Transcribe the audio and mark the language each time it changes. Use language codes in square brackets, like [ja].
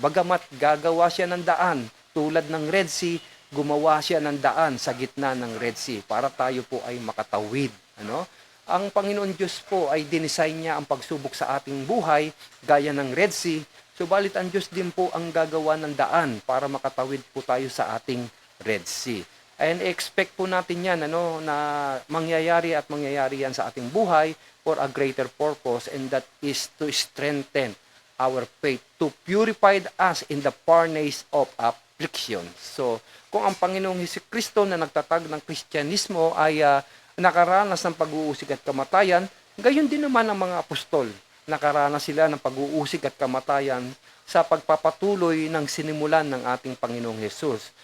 [tl] Bagamat gagawa siya ng daan, tulad ng Red Sea, gumawa siya ng daan sa gitna ng Red Sea para tayo po ay makatawid. Ang Panginoon Diyos po ay dinesign niya ang pagsubok sa ating buhay gaya ng Red Sea. Subalit ang Diyos din po ang gagawa ng daan para makatawid po tayo sa ating Red Sea. [en] And expect [tl] po natin yan na mangyayari at mangyayari yan sa ating buhay [en] for a greater purpose, and that is to strengthen our faith, to purify us in the furnace of affliction. [tl] So, kung ang Panginoong Hesukristo na nagtatag ng Kristyanismo ay nakaranas ng pag-uusig at kamatayan, gayon din naman ang mga apostol. Nakaranas sila ng pag-uusig at kamatayan sa pagpapatuloy ng sinimulan ng ating Panginoong Hesus.